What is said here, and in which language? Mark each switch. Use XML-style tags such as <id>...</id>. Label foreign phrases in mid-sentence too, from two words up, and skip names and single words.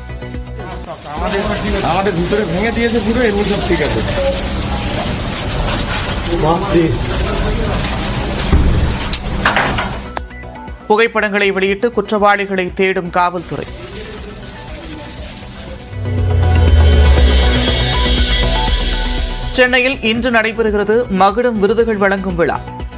<bn>আমাদের ভিতরে ভেঙে দিয়েছে পুরো, এমনি সব ঠিক আছে।</bn> <ta>புகைப்படங்களை வெளியிட்டு குற்றவாளிகளை தேடும் காவல்துறை. சென்னையில் இன்று நடைபெறுகிறது மகுடம் விருதுகள் வழங்கும் விழா.</ta>